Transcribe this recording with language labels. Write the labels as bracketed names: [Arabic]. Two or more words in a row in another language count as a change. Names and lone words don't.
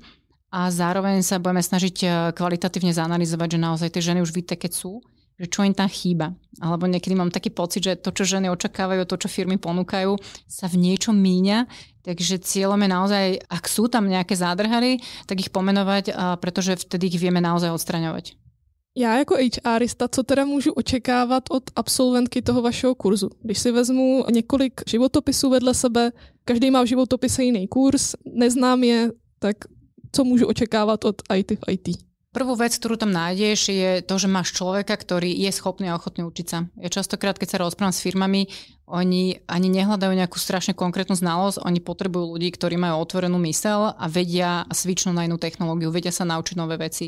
[Slovak] A zároveň sa budeme snažiť kvalitatívne zanalizovať, že naozaj tie ženy už víte, keď sú, že čo im tam chýba. Alebo niekedy mám taký pocit, že to, čo ženy očakávajú, to, čo firmy ponúkajú, sa v niečom míňa. Takže cieľom je naozaj, ak sú tam nejaké zádrhary, tak ich pomenovať, pretože vtedy ich vieme naozaj odstraňovať. [Czech] Já jako HRista, co teda můžu očekávat od absolventky toho vašeho kurzu? Když si vezmu několik životopisů vedle sebe, každý má v životopise jiný kurz, neznám je, tak co [Slovak] môžu očakávať [Czech] od IT v IT? [Slovak] Prvú vec, ktorú tam nájdeš, je to, že máš človeka, ktorý je schopný a ochotný učiť sa. Ja častokrát, keď sa rozprávam s firmami, oni ani nehľadajú nejakú strašne konkrétnu znalosť, oni potrebujú ľudí, ktorí majú otvorenú myseľ a vedia switchnúť na inú technológiu, vedia sa naučiť nové veci.